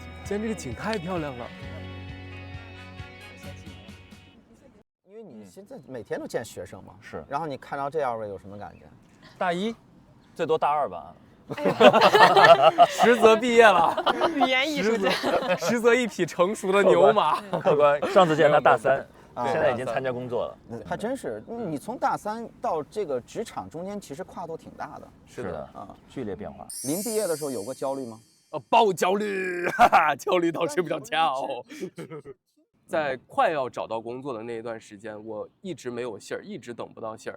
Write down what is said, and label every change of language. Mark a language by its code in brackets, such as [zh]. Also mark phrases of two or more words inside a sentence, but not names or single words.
[zh] 今天这个景太漂亮了。因为你现在每天都见学生嘛，是。然后你看到这二位有什么感觉？大一，最多大二吧。实则毕业了，语言艺術家，實則一匹成熟的牛馬。客觀，上次見他大三，現在已經參加工作了。還真是，你從大三到這個職場中間，其實跨度挺大的。是的啊，劇烈變化。臨畢業的時候有過焦慮嗎？爆焦慮，哈哈，焦慮到睡不着覺。在快要找到工作的那一段時間，我一直沒有信兒，一直等不到信兒。